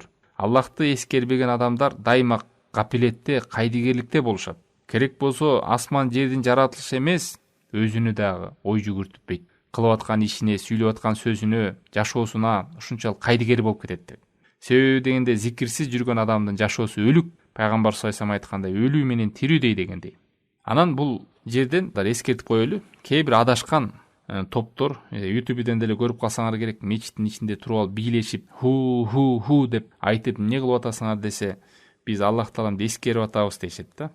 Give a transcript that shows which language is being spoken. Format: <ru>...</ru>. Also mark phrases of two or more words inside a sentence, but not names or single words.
<ky>Аллахты эскербеген адамдар дайыма капилетте, кайдыгерликте болушат. Керек болсо асман жердин жаратылышы эмес, өзүнү дагы ой жүгүртүппейт. Кылып аткан ишине, сүйлөп аткан сөзүнө, жашоосуна ушунчалык кайдыгер болуп кетет деп. Себеби дегенде зикирсиз жүргөн адамдын жашоосу өлүк. Пайгамбар</ky> <ar>صلى الله عليه وسلم</ar> <ky>айткандай, өлүү менен тирүүдей дегендей. Анан бул жерден эскертип коелу. Кээ бир адашкан топтор YouTube'ден деле көрүп калсаңар керек, мечиттин ичинде туруп алып бийлешип ху деп айтып эмне кылып атасыңар десе, биз Аллах Тааламды эскерип атабыз дейшет да.</ky>